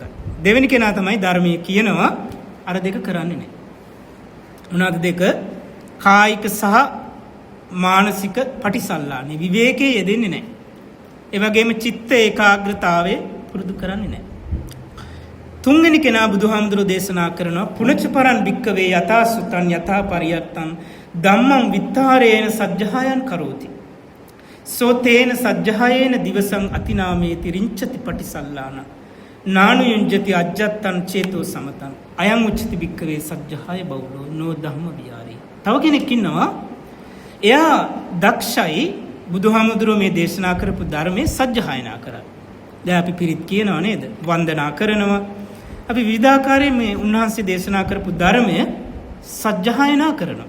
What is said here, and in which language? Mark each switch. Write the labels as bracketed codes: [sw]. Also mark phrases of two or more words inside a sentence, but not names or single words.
[si] දෙවෙනි කෙනා තමයි ධර්මයේ කියනවා අර දෙක කරන්නේ නැහැ. මොනවාද දෙක? කායික සහ මානසික පටිසල්ලානේ, විවේකයේ යෙදෙන්නේ නැහැ. ඒ වගේම චිත්ත ඒකාග්‍රතාවය පුරුදු කරන්නේ නැහැ. තුන්වෙනි කෙනා බුදුහාමුදුරුවෝ දේශනා කරනවා [pi] පුනච්ච පරං භික්කවේ යථා සුතං යථා පරියත්තං ධම්මං විත්තාරේන සජ්ජහායන් කරෝති. සෝතේන සජ්ජහායේන දිවසං අතිනාමේති රිංචති පටිසල්ලාන නානුයුංජති අජ්ජත්තං චේතෝ සමතං අයං උච්චති භික්කවේ සජ්ජහාය බෞලෝ නෝ ධම්ම විහාරේ. [si] තව කෙනෙක් ඉන්නවා, එයා දක්ෂයි බුදුහාමුදුරුවෝ මේ දේශනා කරපු ධර්මයේ සජ්ජහායනා කරා. දැන් අපි පිරිත් කියනවා නේද? වන්දනා කරනවා. අපි විවිධාකාරයෙන් මේ උන්වහන්සේ දේශනා කරපු ධර්මය සජ්ජහායනා කරනවා.